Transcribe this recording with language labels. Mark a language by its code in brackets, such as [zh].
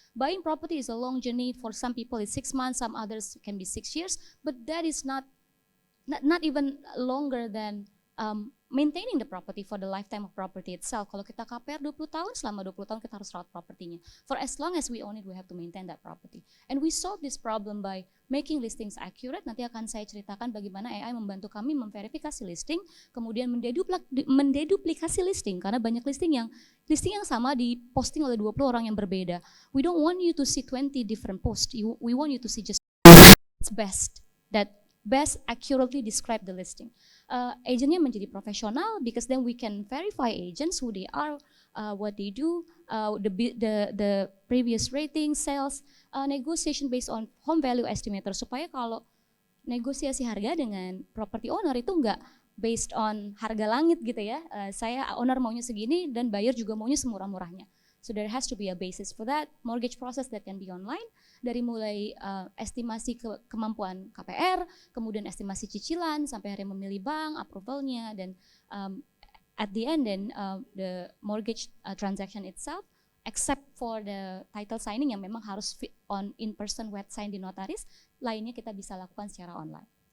[en] Buying property is a long journey. For some people it's 6 months, some others can be 6 years, but that is not even longer than maintaining the property for the lifetime of property itself. [id] Kalau kita KPR 20 tahun, selama 20 tahun kita harus rawat propertinya. [en] For as long as we own it, we have to maintain that property. And we solve this problem by making listings accurate. [id] Nanti akan saya ceritakan bagaimana AI membantu kami memverifikasi listing, kemudian mendeduplikasi listing, karena banyak listing yang sama diposting oleh 20 orang yang berbeda. [en] We don't want you to see 20 different posts. We want you to see just best accurately describe the listing. [id] Agentnya menjadi profesional [en] because then we can verify agents who they are, what they do, the previous rating, sales, negotiation based on home value estimator, [id] supaya kalau negosiasi harga dengan property owner itu enggak based on harga langit gitu ya. Saya owner maunya segini dan buyer juga maunya semurah-murahnya. [en] So there has to be a basis for that. Mortgage process that can be online, [id] dari mulai estimasi kemampuan KPR, kemudian estimasi cicilan, sampai akhirnya memilih bank, approvalnya, dan [en] at the end then the mortgage transaction itself, except for the title signing [id] yang memang harus on in-person wet sign di notaris, lainnya kita bisa lakukan secara online.